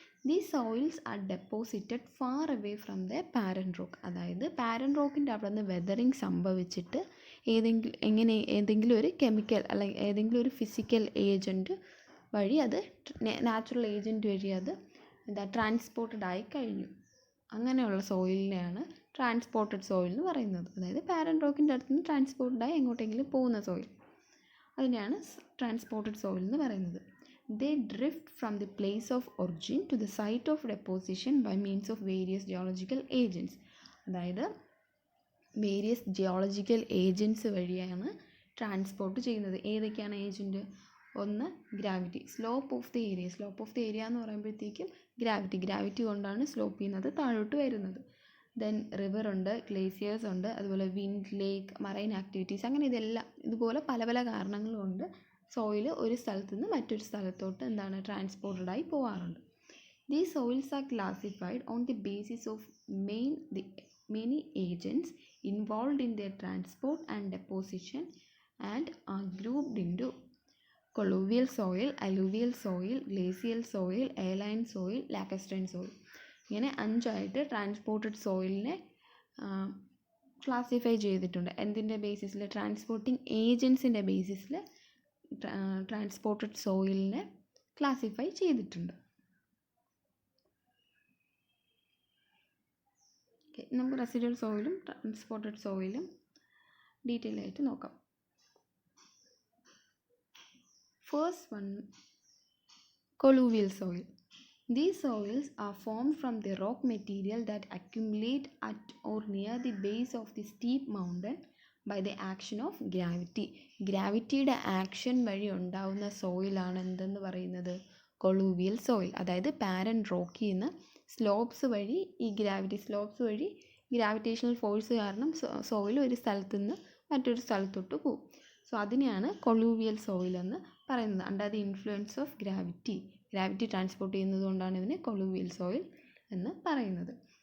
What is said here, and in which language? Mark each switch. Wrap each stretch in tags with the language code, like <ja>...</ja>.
<en>These soils are deposited far away from their parent rock.</en> <ml>അതായത് parent റോക്കിൻ്റെ അവിടെ നിന്ന് weathering സംഭവിച്ചിട്ട് ഏതെങ്കിലും ഒരു കെമിക്കൽ അല്ലെങ്കിൽ ഏതെങ്കിലും ഒരു ഫിസിക്കൽ ഏജൻറ്റ് വഴി, അത് നാച്ചുറൽ ഏജൻറ്റ് വഴി അത് ട്രാൻസ്പോർട്ടഡ് ആയി കഴിഞ്ഞു. അങ്ങനെയുള്ള സോയിലിനെയാണ് ട്രാൻസ്പോർട്ടഡ് സോയിൽ എന്ന് പറയുന്നത്. അതായത് പാരൻറ്റ് റോക്കിൻ്റെ അടുത്ത് നിന്ന് ട്രാൻസ്പോർട്ടഡായി എങ്ങോട്ടെങ്കിലും പോകുന്ന സോയിൽ, അതിനെയാണ് ട്രാൻസ്പോർട്ടഡ് സോയിൽ എന്ന് പറയുന്നത്.</ml> <en>They drift from the place of origin to the site of deposition by means of various geological agents.</en> <ml>അതായത് വേരിയസ് ജിയോളജിക്കൽ ഏജൻറ്റ്സ് വഴിയാണ് ട്രാൻസ്പോർട്ട് ചെയ്യുന്നത്. ഏതൊക്കെയാണ് ഏജൻറ്റ്? ഒന്ന് gravity, slope of the area എന്ന് പറയുമ്പോഴത്തേക്കും ഗ്രാവിറ്റി കൊണ്ടാണ് സ്ലോപ്പ് ചെയ്യുന്നത്, താഴോട്ട് വരുന്നത്. ദെൻ റിവർ ഉണ്ട്, ഗ്ലേസിയേഴ്സ് ഉണ്ട്, അതുപോലെ വിൻഡ്, ലേക്ക്, മറൈൻ ആക്ടിവിറ്റീസ്, അങ്ങനെ ഇതുപോലെ പല പല കാരണങ്ങളുണ്ട് സോയിൽ ഒരു സ്ഥലത്ത് നിന്ന് മറ്റൊരു സ്ഥലത്തോട്ട് ട്രാൻസ്പോർട്ടഡായി പോകാറുണ്ട്.</ml> <en>These soils are classified on the basis of many agents involved in their transport and deposition and are grouped into colluvial soil, alluvial soil, glacial soil, alline soil, lacustrine soil.</en> <ml>ഇങ്ങനെ 5 transported സോയിലിനെ classify ചെയ്തിട്ടുണ്ട്. എന്തിൻ്റെ ബേസിസിൽ? Transporting ഏജൻസിൻ്റെ ബേസിസിൽ transported സോയിലിനെ classify ചെയ്തിട്ടുണ്ട്. നമുക്ക് residual സോയിലും transported സോയിലും detail ആയിട്ട് നോക്കാം.</ml> <en>First one, colluvial soil. These soils are formed from the rock material that accumulate at or near the base of the steep mountain by the action of gravity.</en> <ml>ഗ്രാവിറ്റിയുടെ action വഴി ഉണ്ടാവുന്ന സോയിലാണ് എന്തെന്ന് പറയുന്നത്? കൊളൂവിയൽ soil. അതായത് പാരൻ റോക്കിൽ നിന്ന് slopes വഴി gravitational force കാരണം soil ഒരു സ്ഥലത്തു നിന്ന് മറ്റൊരു സ്ഥലത്തോട്ട് പോകും. സോ അതിനെയാണ് കൊളൂവിയൽ സോയിൽ എന്ന് പറയുന്നത്.</ml> <en>under the influence of gravity</en> <ml>transport ചെയ്യുന്നത് കൊണ്ടാണ് ഇതിനെ കൊളൂവിയൽ സോയിൽ എന്ന് പറയുന്നത്.</ml>